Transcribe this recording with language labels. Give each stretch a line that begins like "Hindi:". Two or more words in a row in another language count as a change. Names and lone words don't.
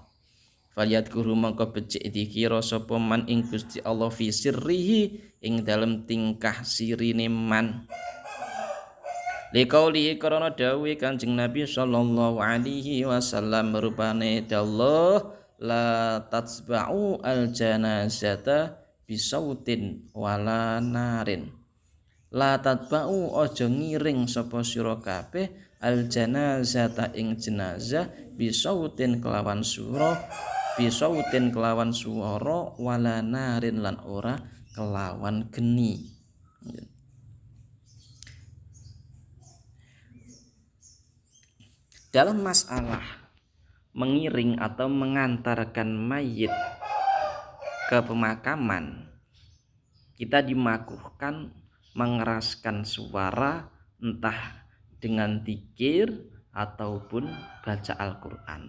Javanese: Falyadkurhu mongko becik zikira sapa man ing Gusti Allah
Arabic: في سره
Javanese: ing dalem tingkah sirine man.
Arabic: Liqauli
Javanese: karana dawuh Kanjeng Nabi
Arabic: صلى الله عليه وسلم
Javanese: rupane Allah
Arabic: لا تتبعوا الجنازة بصوت ولا نار. لا تتبعوا
Javanese: aja ngiring sapa sira kabeh
Arabic: الجنازة
Javanese: ing jenazah bisautin kelawan sura, bisautin kelawan suara
Arabic: ولا نار
Javanese: lan ora kelawan geni.
Indonesian: Dalam masalah mengiring atau mengantarkan mayit ke pemakaman, kita dimakruhkan mengeraskan suara entah dengan zikir ataupun baca Al-Qur'an.